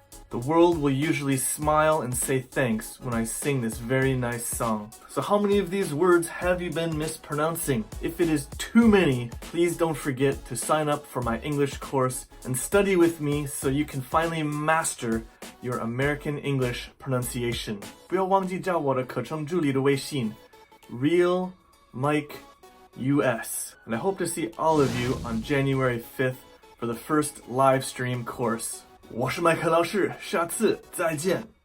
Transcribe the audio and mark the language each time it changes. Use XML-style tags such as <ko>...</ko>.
<en>The world will usually smile and say thanks when I sing this very nice song. So how many of these words have you been mispronouncing? If it is too many, please don't forget to sign up for my English course and study with me so you can finally master your American English pronunciation.</en> <zh>不要忘记加我的课程助理的微信 Real Mike US.</zh> <en>And I hope to see all of you on January 5th for the first live stream course.</en> <zh>我是麦克老师，下次再见。</zh>